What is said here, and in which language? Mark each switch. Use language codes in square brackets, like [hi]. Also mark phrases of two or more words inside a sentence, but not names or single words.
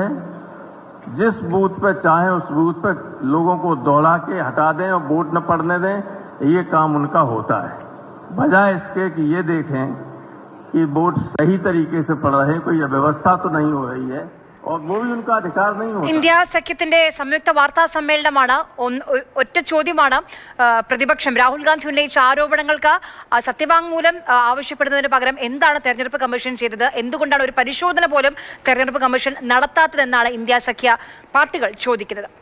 [hi] जिस बूथ पर चाहे उस बूथ पर लोगों को दौड़ा के हटा दें और वोट न पड़ने दें, ये काम उनका होता है। बजाय इसके कि ये देखें कि वोट सही तरीके से पड़ रहे हैं, कोई अव्यवस्था तो नहीं हो रही है, और वो भी उनका अधिकार नहीं होता। [ml] ഇന്ത്യ സഖ്യത്തിന്റെ സംയുക്ത വാർത്താ സമ്മേളനമാണ്. ഒറ്റ ചോദ്യമാണ് പ്രതിപക്ഷം രാഹുൽ ഗാന്ധി ഉന്നയിച്ച ആരോപണങ്ങൾക്ക് സത്യവാങ്മൂലം ആവശ്യപ്പെടുന്നതിന് പകരം എന്താണ് തെരഞ്ഞെടുപ്പ് കമ്മീഷൻ ചെയ്തത്, എന്തുകൊണ്ടാണ് ഒരു പരിശോധന പോലും തെരഞ്ഞെടുപ്പ് കമ്മീഷൻ നടത്താത്തതെന്നാണ് ഇന്ത്യ സഖ്യ പാർട്ടികൾ ചോദിക്കുന്നത്.